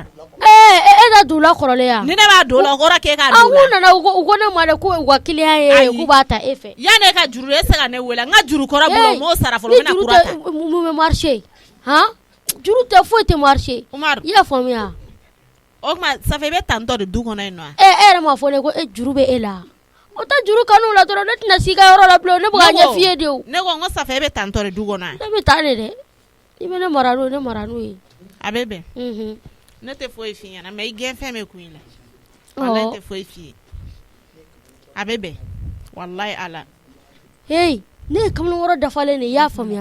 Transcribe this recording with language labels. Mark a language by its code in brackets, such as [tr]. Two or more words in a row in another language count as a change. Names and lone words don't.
[bm] E ka don la kɔrɔlen ya. Ni ne b'a don la o kɔrɔ k'e k'a don la. An nana u ko ne ma de ko u ka client ye k'u b'a ta e fɛ. Yanni e ka juru e se ka ne wele n ka juru kɔrɔ bolo m'o sara fɔlɔ n bɛna kura ta. Mun bɛ marché juru tɛ foyi tɛ marché. Umaru i y'a faamuya. O tuma [fr] ça fait [bm] i bɛ tantɔ de du kɔnɔ yen nɔ. E yɛrɛ m'a fɔ ne ko juru bɛ e la. O tɛ juru kanu la dɔrɔn ne tɛna s'i ka yɔrɔ la bilen ne bɛ ka ɲɛ f'i ye de o. Ne ko n ko [fr] ça fait [bm] i bɛ tantɔ de du kɔnɔ. Ne bɛ taa de dɛ. I bɛ ne mara n'o ye. A bɛ bɛn. Ne tɛ foyi f'i ɲɛna mais i gɛn fɛn bɛ kun i la. Walayi tɛ foyi f'i ye. A bɛ bɛn walayi Ala. Hey ne ye kamalen wɔɔrɔ dafalen de i y'a faamuya.